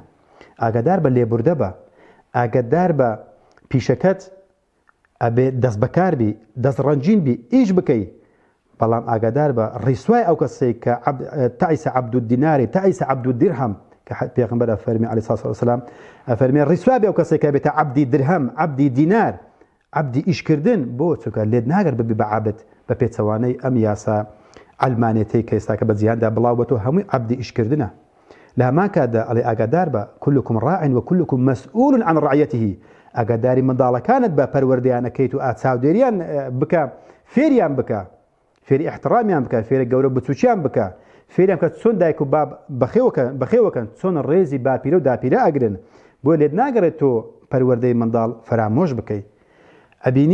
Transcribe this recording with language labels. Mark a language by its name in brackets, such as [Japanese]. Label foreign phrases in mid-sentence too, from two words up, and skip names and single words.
[Central Kurdish] ئاگادار بە لێبوردە بە، ئاگادار بە پیشەکەت ئەبێ دەست بەکار بی، دەست ڕەنجین بی، ئیش بکەی، بەڵام ئاگادار بە ڕیسوای ئەو کەسەی کە [Arabic] تەعیسە عەبد الدیناری تەعیسە عەبد الدیرهم، [Central Kurdish] کە پێغەمبەر ئەفەرمێ [Arabic] عەلەیهی سڵاتو وەسەلام [Central Kurdish] ئەفەرمێ ڕیسوای بێ ئەو کەسێک کە بێتە عەبدی درهم، عەبدی دینار، عەبدی ئیشکردن. بۆ چونکە لێت ناگەر ببی بە عەبد بە پێچەوانەی ئەم یاسا ئەلمانێتەی کە ئێستاکە بە جیهاندا بڵاو بەتەوە هەمووی عەبدی ئیشکردنە. لە هەمان کاتدا ئەڵێ ئاگادار بە [Arabic] كلكم راع وكلكم مسؤول عن رعيته، [Central Kurdish] ئاگاداری منداڵەکانت بە پەروەردەیانەکەیت و چاودێریان بکە، فێریان بکە، فێری احترامیان بکە، فێری گەورە بچووکیان بکە، فێریان بکە چۆن دایک و باب بەخێوەکەن، چۆن ڕێزی باپیرە و داپیرە ئەگرن. بۆ لێت ناگەڕێت تۆ پەروەردەی منداڵ فەرامۆش بکەیت.